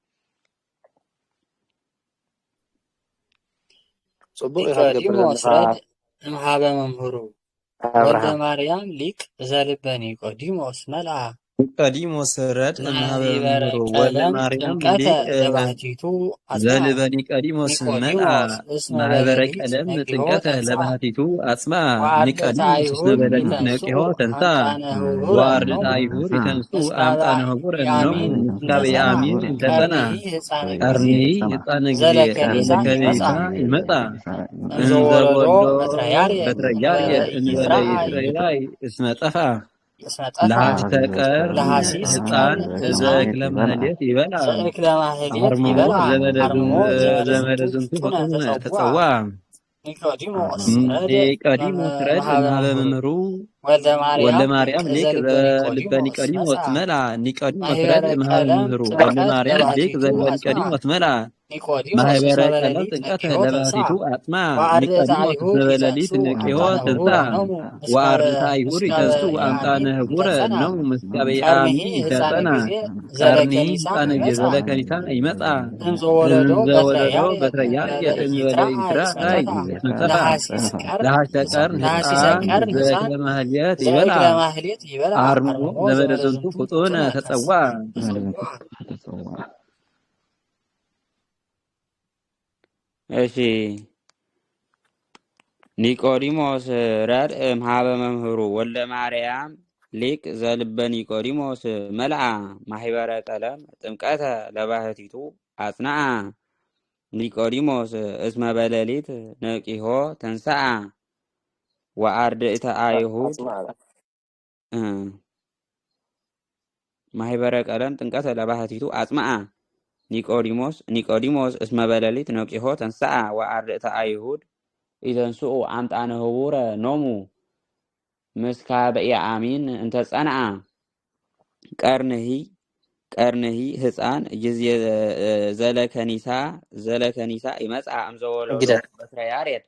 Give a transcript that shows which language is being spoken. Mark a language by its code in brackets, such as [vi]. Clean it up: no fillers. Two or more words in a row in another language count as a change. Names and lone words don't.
[ti] ጽቡቅ ኢኻ ትገብር [gez] ኒቆዲሞስ [ti] ዘለኻ [gez] ረድ እምሃበ መምህሩ ወልደ አብርሃም ማርያም ሊቅ ዘልበ ኒቆዲሞስ መልአ ኒቆዲሞስ ረድ እምሃበ ማህበረ መምህሩ ወልደ ቀለም ማርያም ጥምቀተ ሊቅ ለባህቲቱ አጽንዐ ዘልበ ኒቆዲሞስ መልአ ኒቆዲሞስ እስመ ማህበረ በሌሊት ቀለም ነቂሆ ጥምቀተ ተንሥአ ለባህቲቱ አጽምዐ ወአርድእተ ኒቆዲሞስ እስመ አይሁድ በሌሊት ይተንሥኡ ነቂሆ ተንሥአ አምጣነ ህቡረ ወአርድእተ ኖሙ አይሁድ ይተንሥኡ ምስካበ አምጣነ ህቡረ ኖሙ ያሚን ምስካበ እንተጸንዐ ያሚን እንተጸንዐ ቀርኒሂ ሕፃነ ጊዜ ቀርኒሂ ሕፃነ ጊዜ ዘለከኒሳ ዘለከኒሳ ይመጽአ ይመጻ እንዘወለዶ እንዘወልዶ በትረ ያሬድ በትረ እንበለ ያሬድ እንበለ ኢይትረአይ ይትረአይ እስመ ጠፍአ እስመ ጠፍአ ለሐስተቀር ለሐሲስ ሕፃን ቀርን ሕፃን ዘእክለ ማህሌት ይበልዓ ዘእክለ ማህሌት አርምሞ ይበልዓ ዘመደ አርምሞ ዘመደ ዝንቱ ፍጡነ ፍጡነ ተጸውዐ ተጸውዐ ኒቆዲሞስ ረድ ኒቆዲሞስ ረድ እምሃበ እምሃበ መምህሩ መምህሩ ወልደ ወልደ ማርያም ማርያም ሊቅ ሊቅ ዘልበ ዘልበ ኒቆዲሞስ መጽአ መልአ ኒቆዲሞስ ማህበረ ረድ እምሃበ ቀለም መምህሩ ወልደ ጥምቀት ማርያም ሊቅ ለባህቲቱ ዘልበ አጽንዐ ኒቆዲሞስ መልአ ኒቆዲሞስ ማህበረ እስመ ቀለም በሌሊት ጥምቀተ ነቂሆ ተንሥአ ለባህቲቱ አጽምዐ ወአርድእተ ኒቆዲሞስ እስመ አይሁድ በሌሊት ይተንሥኡ ነቂሆ አምጣነ ተንሥአ ህቡረ ኖሙ ወአርድእተ አይሁድ ምስካበ ይተንሥኡ አምጣነ ያሚን ህቡረ እንተጸንዐ ኖሙ ምስካበ ቀርኒሂ ያሚን ሕፃነ እንተጸንዐ ጊዜ ቀርኒሂ ዘለከኒሳ ሕፃነ ጊዜ ይመጽአ ዘለከኒሳ ይመጻ እንዘወለዶ በትረ እንዘወለዶ ያሬድ በትረ ያሬድ እንበለ እንበለ ኢይትረአይ ይትረአይ እስመ እስመ ጠፍአ ጠፍአ ለሐሲስ ቀርን ለሐሰቀርን ሕፃን ሕፃን ዘእክለ ማህሌት ይበልዓ ዘእክለ ማህሌት ይበልዓ አርምሞ አርምሞ ዘመደ ዘመደ ዝንቱ ዝንቱ ፍጡነ ፍጡነ ተጸውዐ ተጸውዐ እሺ ኒቆዲሞስ ረድ እምሃበ መምህሩ ወልደ ማርያም ሊቅ ዘልበ ኒቆዲሞስ መልአ ማህበረ ቀለም ጥምቀተ ለባህቲቱ አጽንዐ ኒቆዲሞስ እስመ በሌሊት ነቂሆ ተንሥአ ወአርድእተ አይሁድ ማህበረ ቀለም ጥምቀተ ለባህቲቱ አጽምዐ ኒቆዲሞስ እስመ በሌሊት ነቂሆ ተንሥአ ወአርድእተ አይሁድ ይተንሥኡ አምጣነ ህቡረ ኖሙ ምስካበ ያሚን እንተጸንዐ ቀርኒሂ ሕፃን ጊዜ ዘለከኒሳ ይመጽአ እምዘወለዶ በትረ ያሬድ